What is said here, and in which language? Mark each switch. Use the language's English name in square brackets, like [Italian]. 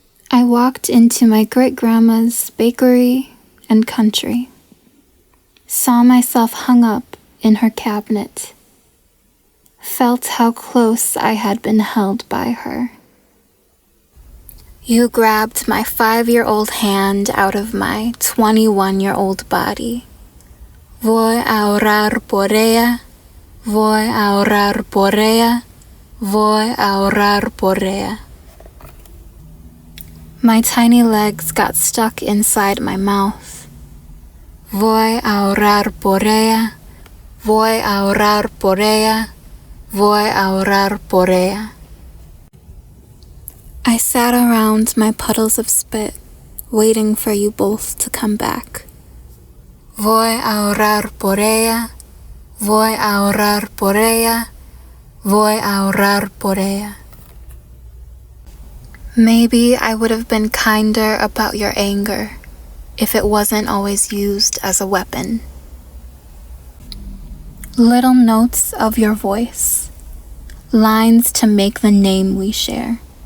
[English] I walked into my great-grandma's bakery and country, saw myself hung up in her cabinet, felt how close I had been held by her. You grabbed my 5-year-old hand out of my 21-year-old body. [Spanish] Voy a orar por ella, voy a orar por ella, voy a orar por ella. [English] My tiny legs got stuck inside my mouth. [Spanish] Voy a orar por ella, voy a orar por ella, voy a orar por ella. [English] I sat around my puddles of spit, waiting for you both to come back. [Spanish] Voy a orar por ella, voy a orar por ella, voy a orar por ella. [English] Maybe I would have been kinder about your anger, if it wasn't always used as a weapon. Little notes of your voice, lines to make the name we share.